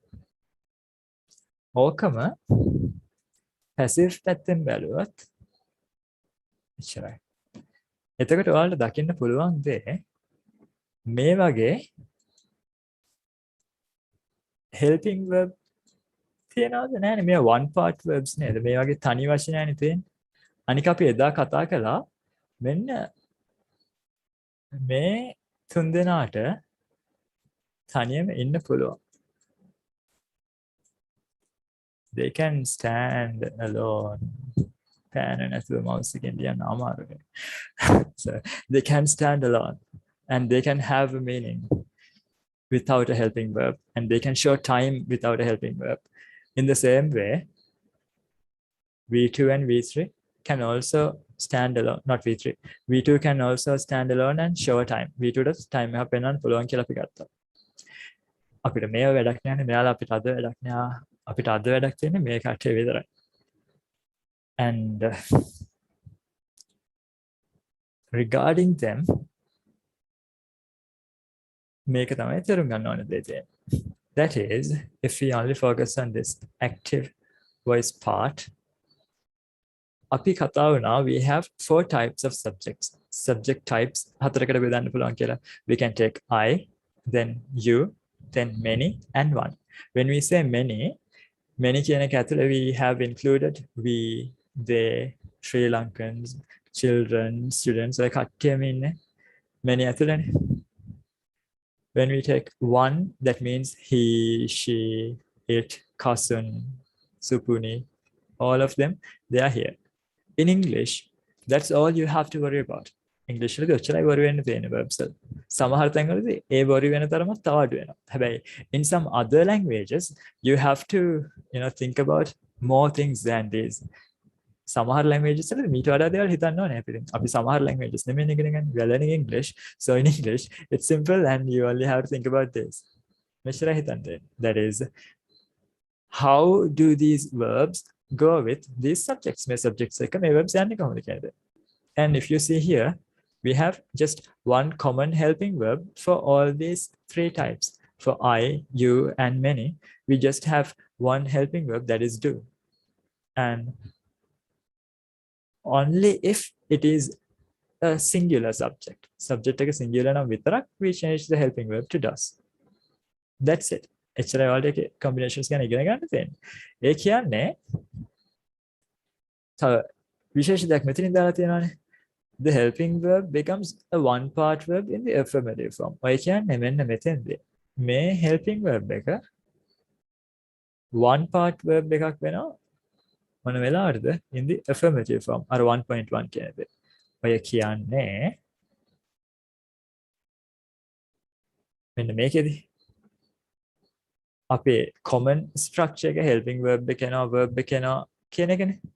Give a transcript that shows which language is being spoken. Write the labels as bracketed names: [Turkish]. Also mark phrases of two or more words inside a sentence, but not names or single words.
[Sinhala] ඕකම passive පැත්තෙන් බැලුවොත් එච්චරයි. එතකොට ඔයාලට දකින්න පුළුවන් දේ මේ වගේ [English] helping verb [Sinhala] තියනවද නැහැනේ මේ [English] one part verbs [Sinhala] නේද? මේ වගේ තනි වචනයනේ තියෙන්නේ. අනික අපි එදා කතා කළා මෙන්න මේ තුන් දෙනාට තනියම ඉන්න පුළුවන්. [English] They can stand alone. [Sinhala] Pan නැතුව mouse එකෙන් ලියන්න අමාරුයි. [English] So they can stand alone and they can have a meaning without a helping verb, and they can show time without a helping verb. In the same way, V2 and V3 can also stand alone, not V3. V2 can also stand alone and show a time. V2 does time [Sinhala] එක පෙන්වන්න පුළුවන් කියලා අපි ගත්තා. අපිට මේව වැඩක් නැහැ, මෙයාලා අපිට අද වැඩක් නෑ. අපිට අද වැඩක් තියෙන්නේ මේ කට්ටිය විතරයි. [English] And regarding them, [Sinhala] මේක තමයි තේරුම් ගන්න ඕනේ දේ තියෙන්නේ. [English] That is, if we only focus on this active voice part, [Sinhala] අපි කතා වුණා, [English] we have 4 types of subjects. Subject types [Sinhala] හතරකට බෙදන්න පුළුවන් කියලා. [English] We can take I, then you, then many, and one. When we say many [Sinhala] කියන එක ඇතුළේ [English] we have included we, they, Sri Lankans, children, students, [Sinhala] ඔය කට්ටියම ඉන්නේ many ඇතුළේනේ. [English] When we take one, that means he, she, it, cousin, supuni, all of them, they are here. In English, that's all you have to worry about. [Sinhala] English වලදී ඔච්චරයි worry වෙන්න තියෙන verbs වල. සමහර තැන්වලදී ඒ worry වෙන තරමක් තව අඩු වෙනවා. [English] හැබැයි in some other languages, you have to, think about more things than this. [Sinhala] සමහර languages වලදී මීට වඩා දේවල් හිතන්න ඕනේ අපි. අපි සමහර languages නෙමෙයි ඉගෙන ගන්න. [English] We are learning English. So in English, it's simple and you only have to think about this. [Sinhala] මෙච්චරයි හිතන්න. [English] That is, how do these verbs go with these subjects? [Sinhala] මේ subjects එක මේ verbs යන්නේ කොහොමද කියලාද? [English] And if you see here, we have just one common helping verb for all these 3 types. For I, you, and many, we just have one helping verb, that is do. And only if it is a singular subject. Subject එක singular [Sinhala] නම් විතරක් [English] we change the helping verb to does. That's it. [Sinhala] එච්චරයි ඔයාලට ඒකේ combinations ගැන ඉගෙන ගන්න තියෙන්නේ. ඒ කියන්නේ විශේෂ දෙයක් මෙතනින් දාලා තියෙනවානේ. [English] The helping verb becomes a one part verb in the affirmative form. [Sinhala] ඔය කියන්නේ මෙන්න මෙතෙන්දී මේ [English] helping verb [Sinhala] එක [English] one part verb [Sinhala] එකක් වෙනවා මොන වෙලාවටද? [English] In the affirmative form. [Sinhala] අර 1.1 කියන දේ. ඔය කියන්නේ මෙන්න මේකෙදී අපේ [English] common structure [Sinhala] එක [English] helping verb [Sinhala] එක එනවා, verb එක එනවා කියන එකනේ.